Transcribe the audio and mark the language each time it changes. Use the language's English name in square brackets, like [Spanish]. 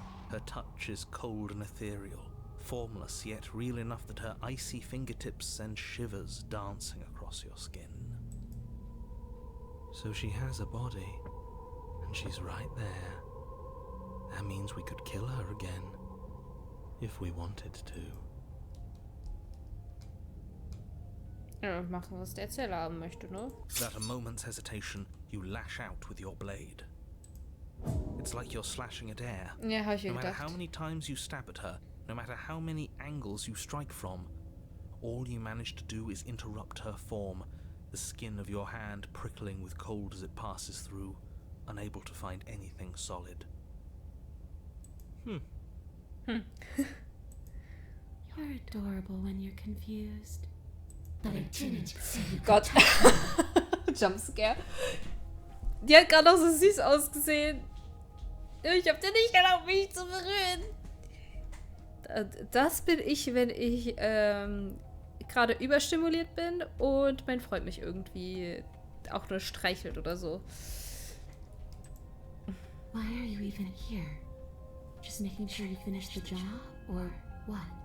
[English] Her touch is cold and ethereal, formless yet real enough that her icy fingertips send shivers dancing across your skin. So she has a body, and she's right there. That means we could kill her again, if we wanted to. [German] Ja, machen, was der Erzähler haben möchte, ne? [English] Without a moment's hesitation, you lash out with your blade. It's like you're slashing at air. [German] Ja, hab ich mir [English] No matter [German] gedacht. [English] how many times you stab at her, no matter how many angles you strike from, all you manage to do is interrupt her form, the skin of your hand prickling with cold as it passes through, unable to find anything solid. You're adorable when you're confused. But I didn't see you. [German] Gott. Jumpscare. Die hat gerade noch so süß ausgesehen. Ich hab dir nicht erlaubt, mich zu berühren. Das bin ich, wenn ich gerade überstimuliert bin und mein Freund mich irgendwie auch nur streichelt oder so. [English] Why are you even here? Just making sure you finish the job, or what?